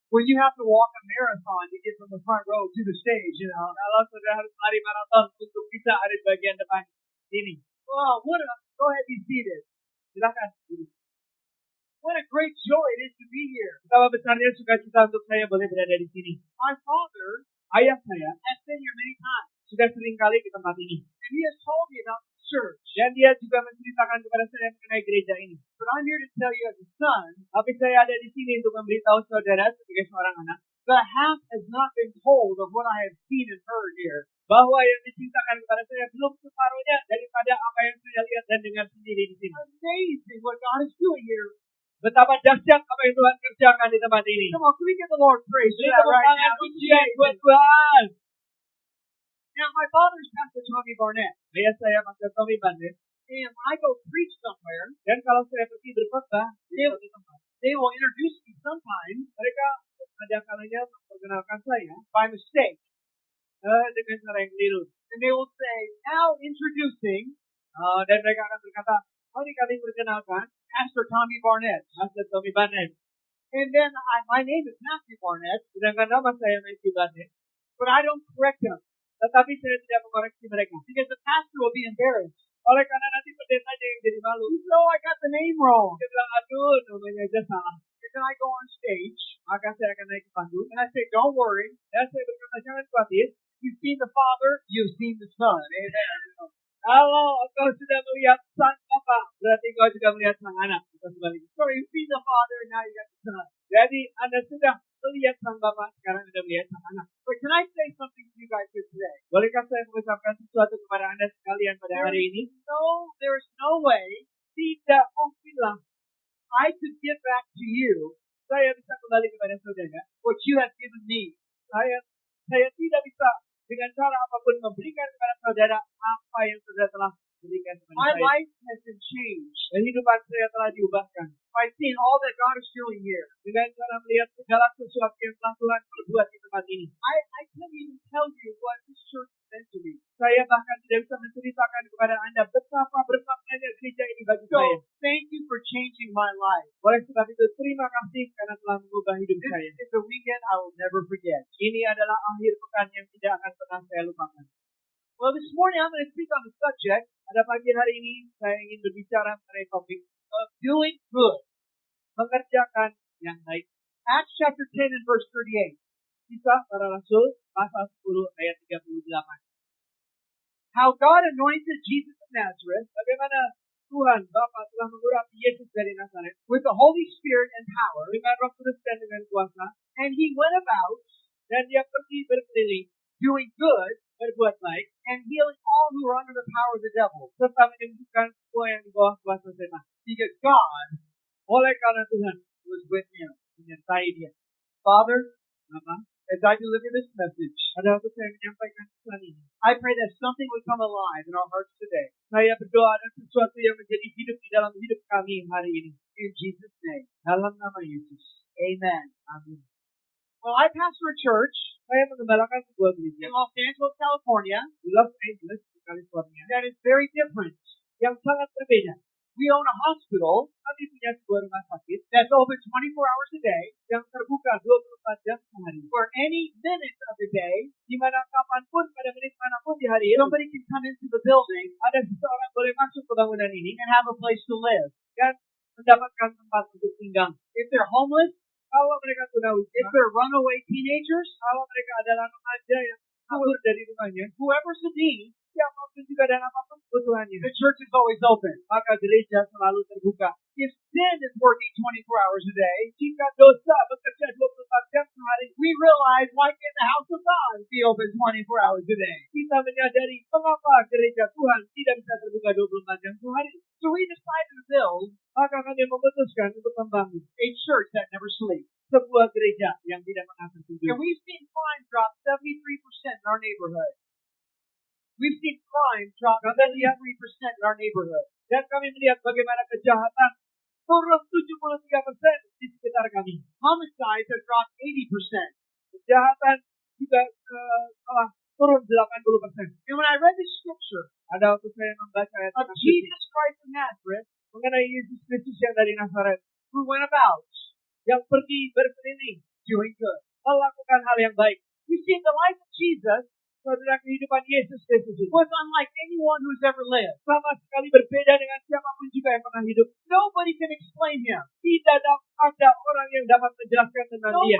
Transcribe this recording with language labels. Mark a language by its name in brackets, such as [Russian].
[English] When you have to walk a marathon to get from the front row to the stage, you know. [Indonesian] Kalau saudara harus lari maraton untuk bisa ada di bagian depan ini. [English] Well, go ahead, be seated. [Indonesian] Silakan. [English] What a great joy it is to be here. [Indonesian] Betapa besarnya sukacita untuk saya boleh berada di sini. [English] My father, [Indonesian] Ayah saya, [English] has been here many times. [Indonesian] sudah sering kali di tempat ini. [English] And he has told me about the church. [Indonesian] Dan dia juga menceritakan kepada saya mengenai gereja ini. [English] But I'm here to tell you as a son, [Indonesian] Tapi saya ada di sini untuk memberitahu saudara sebagai seorang anak, [English] the half has not been told of what I have seen and heard here. [Indonesian] bahwa yang diceritakan kepada saya belum separuhnya daripada apa yang saya lihat dan dengar sendiri di sini. [English] Amazing what God is doing here. [Indonesian] Betapa dahsyat apa yang Tuhan kerjakan di tempat ini. [English] Come on, can we give the Lord praise for [Indonesian] Beri [English] that [Indonesian] tepuk [English] right [Indonesian] tangan [English] now? [Indonesian] pujian buat Tuhan. [English] Now, my father's Pastor Tommy Barnett, [Indonesian] Ayah saya Pastor Tommy Barnett. [English] and I go preach somewhere, [Indonesian] Dan kalau saya pergi berkhotbah di suatu tempat, [English] they will introduce me sometimes [Indonesian] mereka ada kalanya memperkenalkan saya [English] by mistake. [Indonesian] dengan cara yang keliru. [English] And they will say, now introducing [Indonesian] Dan mereka akan berkata, mari kami perkenalkan [English] Pastor Tommy Barnett. [Indonesian] Pastor Tommy Barnett. [English] And then my name is Matthew Barnett, [Indonesian] Sedangkan nama saya Matthew Barnett. [English] but I don't correct them [Indonesian] Tetapi saya tidak mengoreksi mereka. [English] because the pastor will be embarrassed. [Indonesian] Oleh karena nanti pendetanya yang jadi malu. [English] No, I got the name wrong. [Indonesian] Dia bilang, aduh, namanya aja salah. [English] And then I go on stage [Indonesian] Maka saya akan naik ke panggung. [English] and I say, don't worry. [Indonesian] Dan saya berkata, jangan khawatir. [English] You've seen the Father, you've seen the Son. Amen. [Indonesian] Kalau engkau sudah melihat sang Bapa, berarti engkau juga melihat sang anak. Atau sebaliknya. [English] So you've seen the Father, now you got the Son. [Indonesian] Jadi Anda sudah melihat sang Bapa, sekarang Anda melihat sang anak. [English] But can I say something to you guys here today? [Indonesian] Bolehkah saya mengucapkan sesuatu kepada Anda sekalian pada hari ini? [English] There's no way [Indonesian] Tidak mungkinlah [English] I could give back to you [Indonesian] saya bisa kembali kepada saudara. [English] what you have given me. [Indonesian] Saya tidak bisa dengan cara apapun memberikan kepada saudara apa yang saudara telah berikan kepada [English] My [Indonesian] saya. [English] life has been changed [Indonesian] Kehidupan saya telah diubahkan [English] by seeing all that God is doing here. [Indonesian] dengan cara melihat segala sesuatu yang telah Tuhan perbuat di tempat ini. [English] I can't even tell you what this church meant to me. [Indonesian] Saya bahkan tidak bisa menceritakan kepada Anda betapa bermaknanya gereja ini bagi saya. [English] So thank you for changing my life. [Indonesian] Oleh sebab itu, terima kasih karena telah mengubah hidup saya. [English] This is a weekend I will never forget. [Indonesian] Ini adalah akhir pekan yang tidak akan pernah saya lupakan. [English] Well, this morning I'm going to speak on the subject [Indonesian] Pada pagi hari ini, saya ingin berbicara mengenai topik [English] of doing good. [Indonesian] mengerjakan yang baik. [English] Acts chapter 10 and verse 38. [Indonesian] Kisah para Rasul, pasal 10 ayat 38. [English] How God anointed Jesus of Nazareth [Indonesian] Bagaimana Tuhan Bapa telah mengurapi Yesus dari Nazaret [English] with the Holy Spirit and power, [Indonesian] dengan Roh Kudus dan dengan kuasa, [English] and he went about [Indonesian] dan dia pergi berkeliling [English] doing good [Indonesian] berbuat baik [English] and healing all who were under the power of the devil. [Indonesian] serta menyembuhkan semua yang di bawah kuasa setan. [English] Because God [Indonesian] Oleh karena Tuhan [English] was with him. [Indonesian] menyertai dia. [English] Father, [Indonesian] Maka [English] as I deliver this message, [Indonesian] pada waktu saya menyampaikan pesan ini, [English] I pray that something would come alive in our hearts today. [Indonesian] saya berdoa ada sesuatu yang menjadi hidup di dalam hidup kami hari ini. [English] In Jesus' name. [Indonesian] Dalam nama Yesus. [English] Amen. [Indonesian] Amin. [English] Well, I pastor a church [Indonesian] Saya mengembalakan sebuah gereja [English] in Los Angeles, California [Indonesian] di Los Angeles, California, [English] that is very different. [Indonesian] yang sangat berbeda. [English] We own a hospital [Indonesian] Kami punya sebuah rumah sakit [English] that's open 24 hours a day, [Indonesian] yang terbuka 24 jam sehari. [English] where any minute of the day, [Indonesian] Di mana kapanpun, pada menit manapun di hari itu, [English] somebody can come into the building [Indonesian] ada seseorang boleh masuk ke bangunan ini [English] and have a place to live. [Indonesian] dan mendapatkan tempat untuk tinggal. [English] If they're homeless, [Indonesian] Kalau mereka tunawisma, [English] if they're runaway teenagers, [Indonesian] kalau mereka adalah remaja yang kabur dari rumahnya, [English] whoever's in need, [Indonesian] siapapun juga dan apapun kebutuhannya, [English] the church is always open. [Indonesian] Maka gereja selalu terbuka. [English] If sin is working 24 hours a day, [Indonesian] jika dosa bekerja 24 jam sehari, [English] we realize why can the house of God be open 24 hours a day? [Indonesian] Kita menyadari mengapa gereja Tuhan tidak bisa terbuka 24 jam sehari. [English] So we decided to build, [Indonesian] maka kami memutuskan untuk membangun [English] a church that never sleeps. [Indonesian] Sebuah gereja yang tidak pernah tertidur. [English] And we've seen crime drop 73% in our neighborhood. We've seen crime drop 73% in our neighborhood. [Indonesian] Dan kami melihat bagaimana kejahatan turun 73% di sekitar kami. [English] Homicides have dropped 80%. [Indonesian] Kejahatan juga telah turun 80%. [English] And when I read the scripture, [Indonesian] ada waktu saya membaca ayat [English] of Jesus Christ of Nazareth, [Indonesian] mengenai Yesus Kristus yang dari Nazaret, [English] who went about, [Indonesian] yang pergi berkeliling, [English] doing good, [Indonesian] melakukan hal yang baik. [English] You see, the life of Jesus, [Indonesian] saudara, kehidupan Yesus Kristus [English] was unlike anyone who's ever lived. [Indonesian] Sama sekali berbeda dengan siapapun juga yang pernah hidup. [English] Nobody can explain him. [Indonesian] Tidak ada orang yang dapat menjelaskan tentang dia.